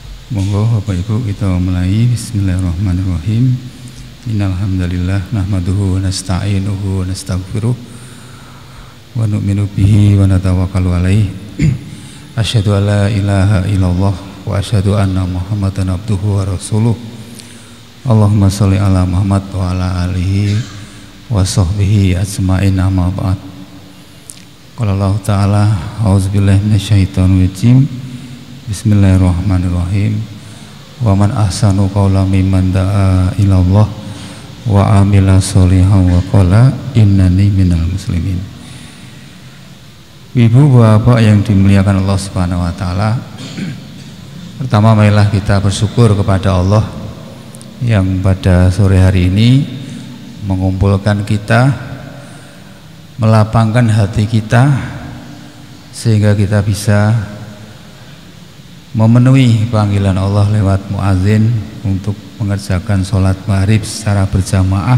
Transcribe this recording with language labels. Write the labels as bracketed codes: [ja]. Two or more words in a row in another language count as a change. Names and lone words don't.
[id] Monggo Bapak Ibu kita mulai. [ar] بسم الله الرحمن الرحيم. إن الحمد لله نحمده و نستعينه و نستغفره و نؤمن به و نتوكل عليه. أشهد أن لا إله إلا الله و أشهد أن محمدا عبده و رسوله. اللهم صل على محمد و على آله و صحبه أجمعين، أما بعد. قال الله تعالى أعوذ بالله من الشيطان الرجيم. بسم الله الرحمن الرحيم. و من أحسن قولا ممن دعا إلى الله و عمل صالحا و قال إنني من المسلمين. [id] Ibu bapak yang dimuliakan [ar] الله سبحانه وتعالى, [id] pertama marilah kita bersyukur kepada Allah yang pada sore hari ini mengumpulkan kita, melapangkan hati kita sehingga kita bisa memenuhi panggilan Allah lewat muazin untuk mengerjakan sholat maghrib secara berjamaah.